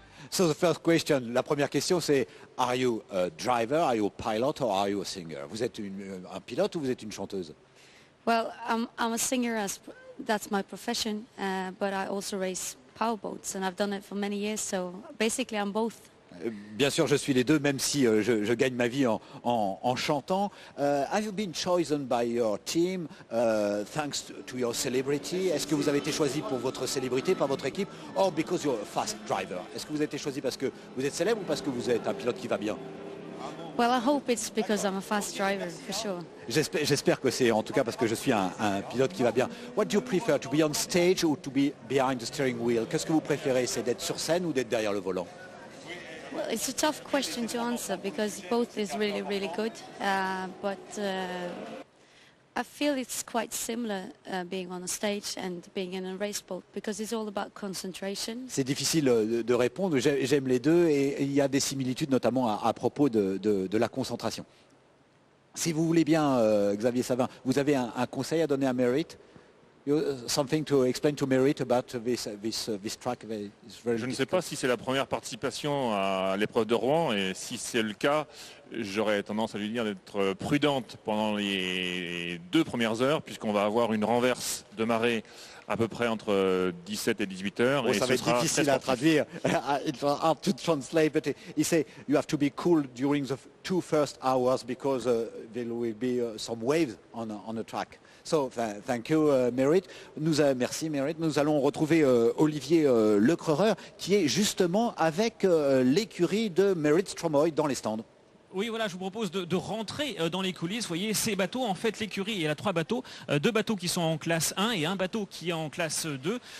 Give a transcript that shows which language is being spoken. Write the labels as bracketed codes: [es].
[en] So the first question, [fr] la première question c'est, [en] are you a driver, are you a pilot or are you a singer? [fr] Vous êtes un pilote ou vous êtes une chanteuse? [en] Well, I'm a singer, as that's my profession, but I also race powerboats, and I've done it for many years. So basically, I'm both. [fr] Bien sûr, je suis les deux, même si je gagne ma vie en chantant. [en] Have you been chosen by your team thanks to your celebrity? [fr] Est-ce que vous avez été choisi pour votre célébrité, par votre équipe, [en] or because you're a fast driver? [fr] Est-ce que vous avez été choisi parce que vous êtes célèbre ou parce que vous êtes un pilote qui va bien? [en] Well, I hope it's because I'm a fast driver, for sure. [fr] J'espère que c'est en tout cas parce que je suis un pilote qui va bien. [en] What do you prefer, to be on stage or to be behind the steering wheel? [fr] Qu'est-ce que vous préférez, c'est d'être sur scène ou d'être derrière le volant? [en] Well, it's a tough question to answer because both is really, really good. But I feel it's quite similar being on a stage and being in a race boat because it's all about concentration. [fr] C'est difficile de répondre, j'aime les deux et il y a des similitudes notamment à propos de la concentration. Si vous voulez bien, Xavier Savin, vous avez un conseil à donner à Merit? [en] Something to explain to Merit about this track? [fr] Je ne sais pas si c'est la première participation à l'épreuve de Rouen et si c'est le cas, j'aurais tendance à lui dire d'être prudente pendant les 2 premières heures puisqu'on va avoir une renverse de marée à peu près entre 17 et 18 heures. Oh, ça va être difficile à traduire. [en] It's hard to translate, but he said you have to be cool during the 2 first hours because there will be some waves on the track. So thank you, Merit. [fr] Merci, Merit. Nous allons retrouver Olivier Lecreureur qui est justement avec l'écurie de Merit Stromoy dans les stands. Oui, voilà, je vous propose de rentrer dans les coulisses. Vous voyez, ces bateaux, en fait, l'écurie, elle a 3 bateaux. 2 bateaux qui sont en classe 1 et un bateau qui est en classe 2.